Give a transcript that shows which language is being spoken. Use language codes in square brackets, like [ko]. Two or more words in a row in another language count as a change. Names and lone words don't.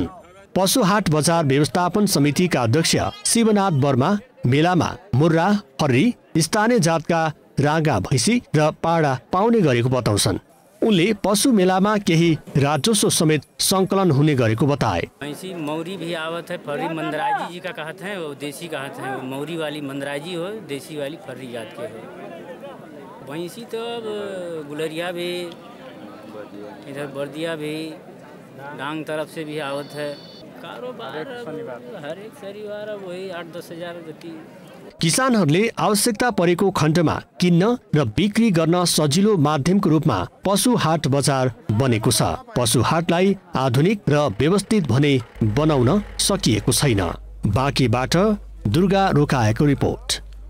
[ne] पशुहाट बजार व्यवस्थापन समितिका अध्यक्ष शिवनाथ वर्मा मेलामा मुर्रा, फर्री, स्थानीय जातका राँगा भैँसी र पाडा पाउने गरेको बताउँछन्। उनले पशु मेलामा केही राजस्व समेत संकलन होने गरेको बताए। [awa] भैंसी मौरी भी आवत है, फर्री मंदराजी जी का कहते हैं, वो देसी कहते हैं। मौरी वाली मंदराजी हो, देसी वाली फर्री जात के हो। भैंसी तो अब गुलरिया भी, इधर बर्दिया भी, डांग तरफ से भी आवत है। कारोबार हर एक शनिबार वही 8-10 हजार जति। [ne] किसानहरूले आवश्यकता परेको खण्डमा किन्न र बिक्री गर्न सजिलो माध्यमको रूपमा पशु हाट बजार बनेको छ। पशु हाटलाई आधुनिक र व्यवस्थित भने बनाउन सकिएको छैन। बाँकीबाट दुर्गा रोकाएको रिपोर्ट।